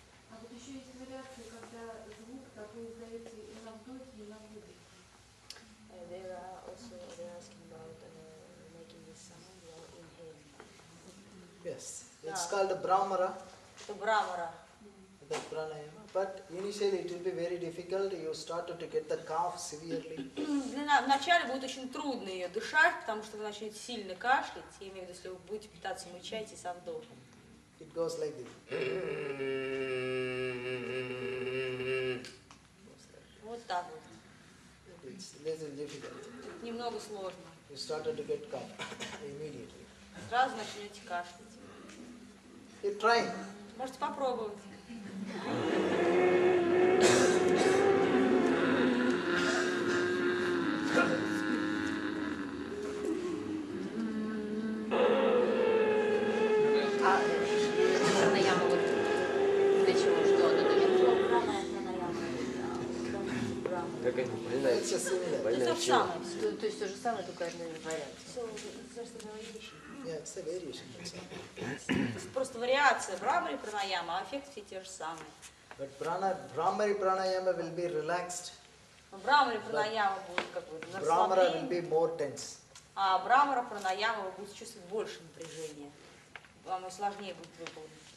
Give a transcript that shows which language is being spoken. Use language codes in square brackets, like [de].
[ru] А вот еще есть вариации, когда звук такой издается и на вдохе, и на выдохе. [en] They're asking about making this sound while inhaling. Yes, it's called Brahmara. [ru] Это брамара. [en] The pranayama. But initially it will be very difficult. You started to get the cough severely. [ru] Вначале будет очень трудно ее дышать, потому что вы начнете сильно кашлять. Я имею в виду, если вы будете пытаться мычать и со вдохом. [en] It goes like this. [ru] Вот так вот. [en] It's a little difficult. [ru] Немного сложно. [en] You started to get cough immediately. [ru] Сразу начнете кашлять. [en] You're trying. [ru] Можете попробовать. Пранаяма вот для чего, что она дает? Какая-то больная. Это то же самое. То есть то же самое, только одна вариант. [en] Yeah, it's a variation. [ru] Просто вариация брамари пранаяма, а эффект все те же самые. [en] But Brahmari Pranayama will be relaxed. [ru] Брамари пранаяма будет как бы на [en] Brahmara will be more tense. [ru] а брамара пранаяма вы будете чувствовать больше напряжения. Вам сложнее будет выполнить.